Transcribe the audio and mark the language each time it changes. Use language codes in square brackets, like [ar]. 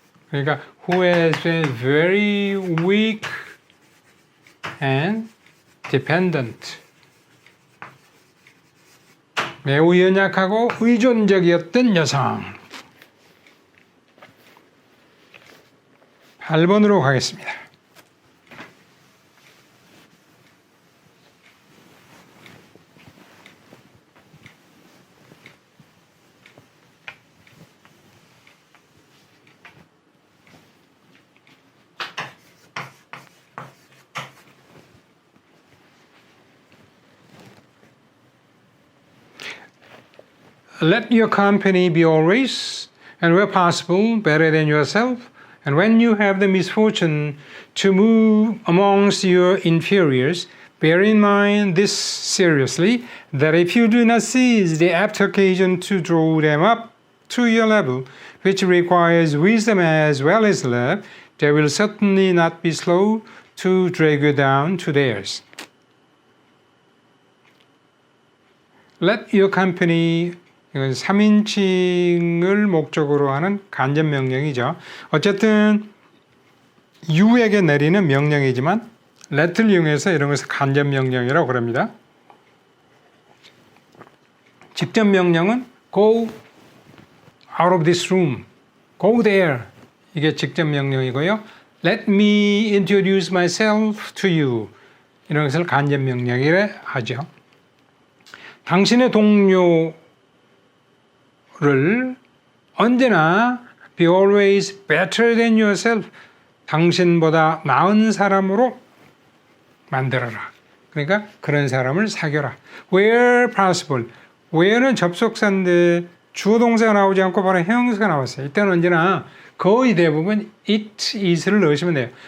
[ko] 그러니까 [en] who has been very weak and dependent. [ko] 매우 연약하고 의존적이었던 여성. 8번으로 가겠습니다. [en] Let your company be always, and where possible, better than yourself, And when you have the misfortune to move amongst your inferiors, bear in mind this seriously, that if you do not seize the apt occasion to draw them up to your level, which requires wisdom as well as love, they will certainly not be slow to drag you down to theirs. Let your company, [ko] 이건 3인칭을 목적으로 하는 간접 명령이죠. 어쨌든 you에게 내리는 명령이지만 let를 이용해서 이런 것을 간접 명령이라고 그럽니다. 직접 명령은 [en] go out of this room, go there. [ko] 이게 직접 명령이고요. [en] Let me introduce myself to you. [ko] 이런 것을 간접 명령이라 하죠. 당신의 동료를 언제나 [en] be always better than yourself. [ko] 당신보다 나은 사람으로 만들어라. 그러니까 그런 사람을 사귀어라. [en] Where possible. [ko] where는 접속사인데 주어 동사가 나오지 않고 바로 형용사가 나왔어요. 이때는 언제나 거의 대부분 it is를 넣으시면 돼요.